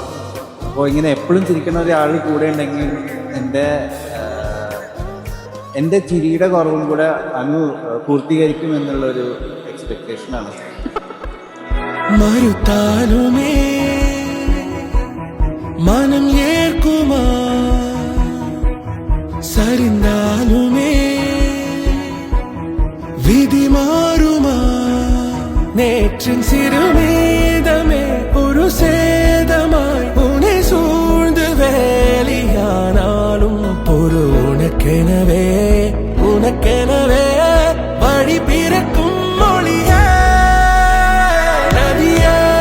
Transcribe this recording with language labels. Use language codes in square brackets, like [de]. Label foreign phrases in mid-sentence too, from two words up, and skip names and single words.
[ml] അപ്പോൾ ഇങ്ങനെ എപ്പോഴും ചിരിക്കുന്ന ഒരാൾ കൂടെ ഉണ്ടെങ്കിൽ എൻ്റെ ചിരിയുടെ കുറവും കൂടെ അങ്ങ് പൂർത്തീകരിക്കും എന്നുള്ളൊരു എക്സ്പെക്റ്റേഷനാണ്. [ta] மறுத்தாலுமே மனம் ஏற்குமா? சரிந்தாலுமே விதி மாறுமா? நேற்றின் சிறுமீதமே ஒரு சேதமாய் உன்னை சூழ்ந்து வேலியானாலும் ஒரு உனக்கெனவே வழி பிறக்கும் மொழியே நதியே.